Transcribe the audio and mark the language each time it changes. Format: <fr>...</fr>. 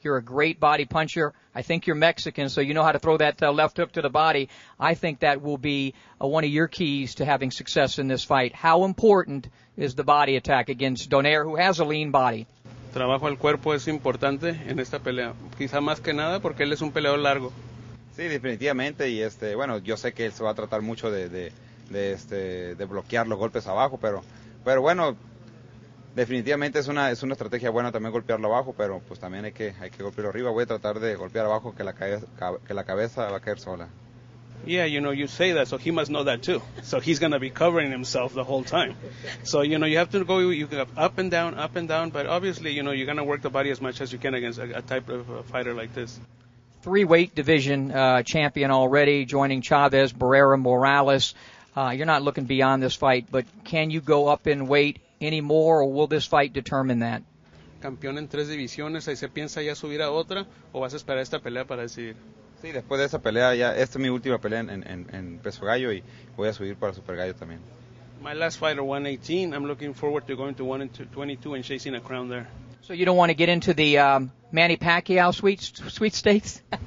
<en>You're a great body puncher. I think you're Mexican, so you know how to throw that left hook to the body. I think that will be one of your keys to having success in this fight. How important is the body attack against Donaire, who has a lean body?</en> <es>Trabajo al cuerpo es importante en esta pelea. Quizá más que nada porque él es un peleador largo. Sí, definitivamente, y bueno, yo sé que él se va a tratar mucho de bloquear los golpes abajo, pero bueno, definitivamente es una estrategia buena también golpearlo abajo, pero pues también hay que golpearlo arriba. Voy a tratar de golpear abajo que la cabeza va a caer sola.</es> <en>Yeah, you know, you say that, so he must know that too. So he's going to be covering himself the whole time. So, you know, you have to go, you can up and down, but obviously, you know, you're going to work the body as much as you can against a type of fighter like this. 3-weight division champion already, joining Chavez, Barrera, Morales. You're not looking beyond this fight, but can you go up in weight anymore, or will this fight determine that?</en> <es>Campeón en 3 divisiones, ahí se piensa ya subir a otra, o vas a esperar esta pelea para decidir. Sí, después de esa pelea, esta es mi última pelea en peso gallo y voy a subir para super gallo también.</es> <en>My last fight at 118, I'm looking forward to going to 122 and chasing a crown there. So you don't want to get into the Manny Pacquiao sweepstakes?</en>